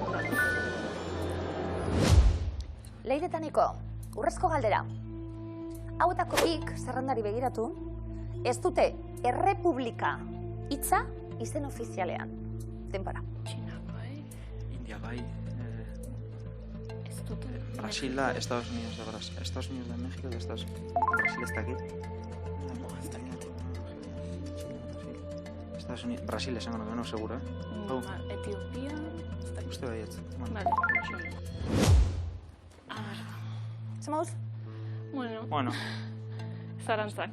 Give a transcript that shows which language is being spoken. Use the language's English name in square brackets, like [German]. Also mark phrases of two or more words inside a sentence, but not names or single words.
[Basque] Leire eta Niko, urrezko galdera. Hauetako bik, zerrendari begiratu, ez dute errepublika hitza izen ofizialean. Denbora. China bai. India bai. Ez dute. [Spanish] Brasil da, Estados Unidos de Brasil. Estados Unidos de México, de Estados Unidos. [Basque] Brasil ez dakit. Estados Unidos, Brasil esango nuke, [Spanish] no, seguro, [Basque] Etiopia... Uste baietz. [Spanish] Vale. A ver. [Basque] Zemauz? Bueno. Zarantzak.